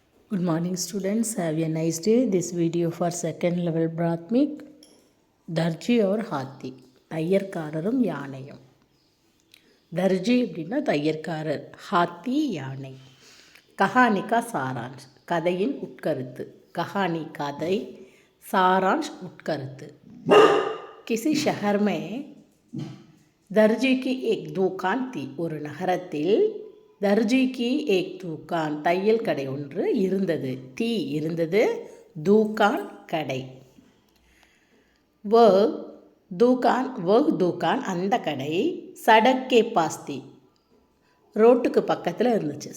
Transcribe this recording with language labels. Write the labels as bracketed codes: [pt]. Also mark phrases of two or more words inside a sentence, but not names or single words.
[en] Good morning students, have a nice day. This video for second level Prathamik. [hi] दर्जी और हाथी, [ta] தையற்காரரும் யானையும். தர்ஜி அப்படின்னா தையற்காரர், ஹாத்தி யானை. [hi] कहानी का सारांश, [ta] கதையின் உட்கருத்து. கஹானி கதை, சாராंश உட்கருத்து. [hi] किसी शहर में दर्जी की एक दुकान थी. [ta] ஒரு நகரத்தில் தர்ஜிக்கு [hi] एक दुकान, [ta] தையல் கடை ஒன்று இருந்தது. தீ இருந்தது, தூக்கான் கடை. தூக்கான் அந்த கடை [hi] सड़क के पास थी, [ta] ரோட்டுக்கு பக்கத்தில் இருந்துச்சு.